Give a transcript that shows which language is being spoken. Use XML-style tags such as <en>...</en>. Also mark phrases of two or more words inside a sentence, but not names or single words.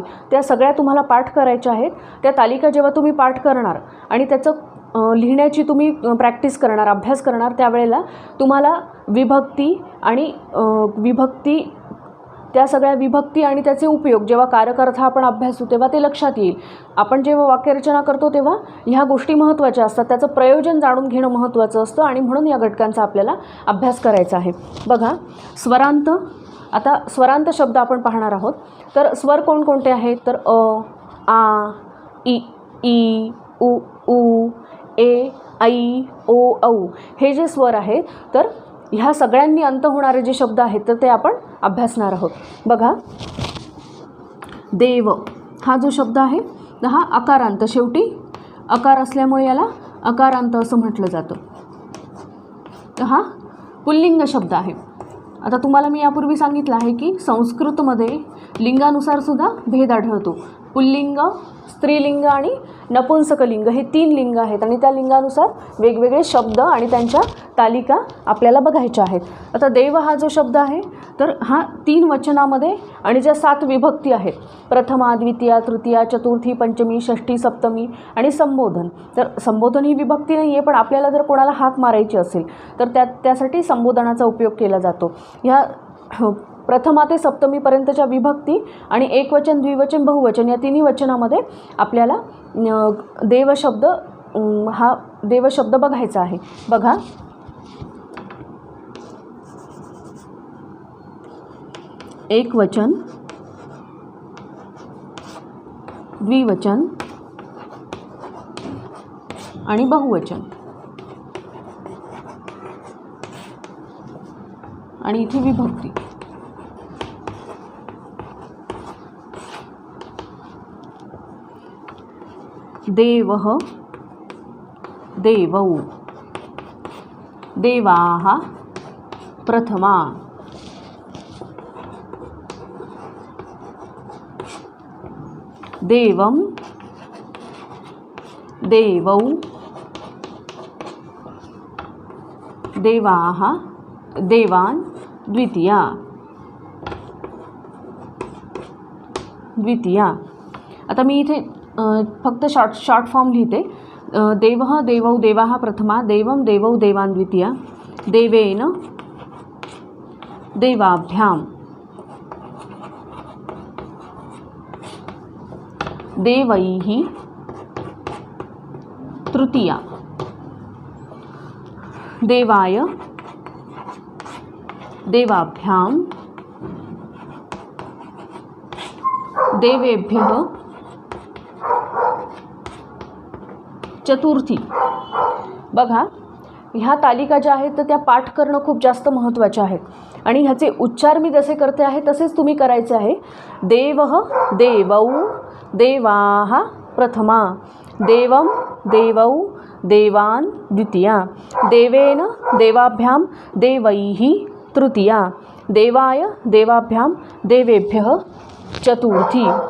<mr>त्या सगळ्या तुम्हाला पाठ करायच्या आहेत. त्या तालिका जेव्हा तुम्ही पाठ करणार आणि त्याचं लिहिण्याची तुम्ही प्रॅक्टिस करणार, अभ्यास करणार, त्यावेळेला तुम्हाला त्या सगळ्या विभक्ती आणि त्याचे उपयोग जेव्हा कारक आपण अभ्यासू तेव्हा ते लक्षात येईल. आपण जेव्हा वाक्यरचना करतो तेव्हा ह्या गोष्टी महत्त्वाच्या असतात. त्याचं प्रयोजन जाणून घेणं महत्त्वाचं असतं आणि म्हणून या घटकांचा आपल्याला अभ्यास करायचा आहे. बघा, स्वरांत. आता स्वरांत शब्द आपण पाहणार आहोत. तर स्वर कोणकोणते आहेत, तर अ, आ, ई, उ, ए, ऐ, ओ, औ हे जे स्वर आहेत, तर ह्या सगळ्यांनी अंत होणारे जे शब्द आहेत तर ते आपण अभ्यासणार आहोत. बघा, देव हा जो शब्द आहे तर हा अकारांत, शेवटी अकार असल्यामुळे याला अकारांत असं म्हटलं जातं. तर हा पुल्लिंग शब्द आहे. आता तुम्हाला मी यापूर्वी सांगितलं आहे की संस्कृतमध्ये लिंगानुसार सुद्धा भेद आढळतो. पुल्लिंग, स्त्रीलिंग आणि नपुंसकलिंग हे 3 लिंग आहेत आणि त्या लिंगानुसार वेगवेगळे शब्द आणि त्यांच्या तालिका आपल्याला बघायच्या आहेत. आता देव हा जो शब्द आहे तर हा 3 वचनामध्ये आणि ज्या 7 विभक्ती आहेत, प्रथमा, द्वितीया, तृतीया, चतुर्थी, पंचमी, षष्ठी, सप्तमी आणि संबोधन. तर संबोधन ही विभक्ती नाही आहे, पण आपल्याला जर कोणाला हाक मारायची असेल तर त्यासाठी संबोधनाचा उपयोग केला जातो. ह्या प्रथमा ते सप्तमीपर्यंतच्या विभक्ती आणि एकवचन, द्विवचन, बहुवचन या 3 वचनामध्ये आपल्याला देवशब्द बघायचा आहे. बघा, एकवचन, द्विवचन आणि बहुवचन. आणि इथे विभक्ती.</mr> <sa>देवः, देवौ, देवाः, प्रथमा, देवं देवौ देवाः देवान् द्वितीया द्वितीया।</sa> <mr>आता मी इथे फक्त</mr> <en>short form</en> <mr>लिहिते।</mr> <sa>देवः देवौ देवाः प्रथमा, देवं देवौ देवान् द्वितीया, देवेन देवाभ्यां देवैः तृतीया, देवाय देवाभ्यां देवेभ्यः चतुर्थी।</sa> <mr>बघा, ह्या तालिका ज्या आहेत तर त्या पाठ करणं खूप जास्त महत्त्वाचे आहेत आणि ह्याचे उच्चार मी जसे करते आहे तसेच तुम्ही करायचे आहे।</mr> <sa>देवः देवौ देवाः प्रथमा, देवं देवौ देवान् द्वितीया, देवेन देवाभ्यां देवैः तृतीया, देवाय देवाभ्यां देवेभ्यः चतुर्थी।</sa>